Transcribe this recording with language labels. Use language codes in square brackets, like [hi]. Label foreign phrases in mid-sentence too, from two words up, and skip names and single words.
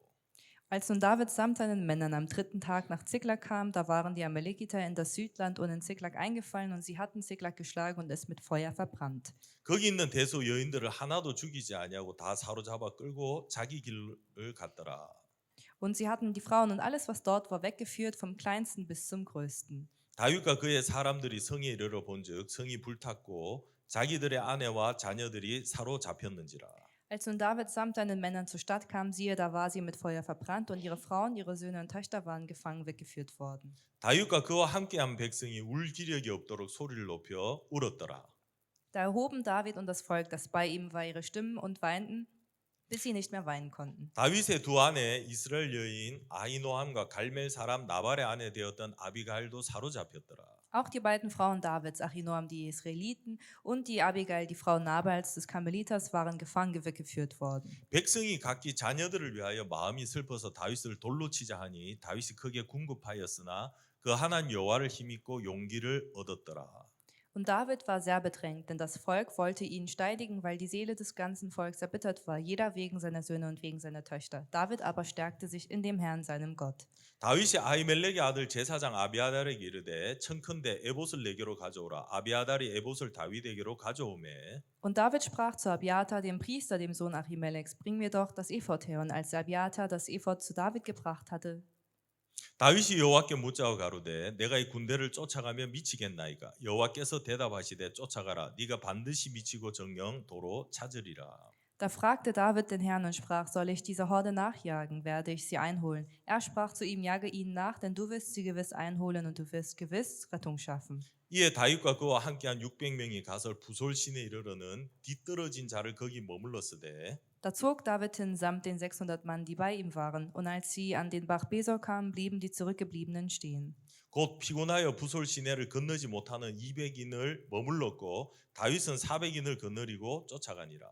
[de] Als nun David samt seinen Männern am 3. Tag nach Ziklag kam, da waren die Amalekiter in das Südland und in Ziklag eingefallen und sie hatten Ziklag geschlagen und es mit Feuer verbrannt. [ko] 거기 있는 대소 여인들을 하나도 죽이지 아니하고 다 사로잡아 끌고 자기 길을 갔더라. [de] Und sie hatten die Frauen und alles, was dort war, weggeführt, vom kleinsten bis zum größten. [ko] 다윗과 그의 사람들이 성에 이르러 본즉 성이 불탔고 자기들의 아내와 자녀들이 사로잡혔는지라. [de] Als nun David samt seinen Männern zur Stadt kam, siehe, da war sie mit Feuer verbrannt und ihre Frauen, ihre Söhne und Töchter waren gefangen weggeführt worden. [ko] 다윗과 그와 함께한 백성이 울 기력이 없도록 소리를 높여 울었더라. [de] Da erhoben David und das Volk, das bei ihm war, ihre Stimmen und weinten, bis sie nicht mehr weinen konnten. [ko] 다윗의 두 아내 이스라엘 여인 아히노함과 갈멜 사람 나발의 아내 되었던 아비가일도 사로잡혔더라. [de] Auch die beiden Frauen Davids, Achinoam, die Israeliten, und die Abigail, die Frau Nabals des Karmeliters, waren gefangen weggeführt worden. [ko] 백성이 각기 자녀들을 위하여 마음이 슬퍼서 다윗을 돌로 치자 하니 다윗이 크게 궁급하였으나 그 하나님 여호와를 힘입고 용기를 얻었더라. [de] Und David war sehr bedrängt, denn das Volk wollte ihn steidigen, weil die Seele des ganzen Volks erbittert war, jeder wegen seiner Söhne und wegen seiner Töchter. David aber stärkte sich in dem Herrn, seinem Gott. [ko] 다윗이 아히멜렉의 아들 제사장 아비아달에게 이르되 청컨대 에봇을 내게로 가져오라. 아비아달이 에봇을 다윗에게로 가져오매 [de] Und David sprach zu Abiathar, dem Priester, dem Sohn Ahimelechs, bring mir doch das Ephod her. Und als Abiathar das Ephod zu David gebracht hatte, [ko] 다윗이 여호와께 묻자고 가로되 내가 이 군대를 쫓아가며 미치겠나이까 여호와께서 대답하시되 쫓아가라 네가 반드시 미치고 정령 도로 찾으리라. [de] da fragte David den Herrn und sprach, soll ich dieser Horde nachjagen, werde ich sie einholen? Er sprach zu ihm, jage ihnen nach, denn du wirst sie gewiss einholen und du wirst gewiss Rettung schaffen. [ko] 이에 다윗과 그와 함께한 600명이 가서 부솔신에 이르러는 뒤떨어진 자를 거기 머물렀으되 [de] Da zog David hin samt den 600 Mann, die bei ihm waren, und als sie an den Bach Besor kamen, blieben die Zurückgebliebenen stehen. [ko] 곧 피곤하여 부솔 시내를 건너지 못하는 200인을 머물렀고 다윗은 400인을 거느리고 쫓아가니라.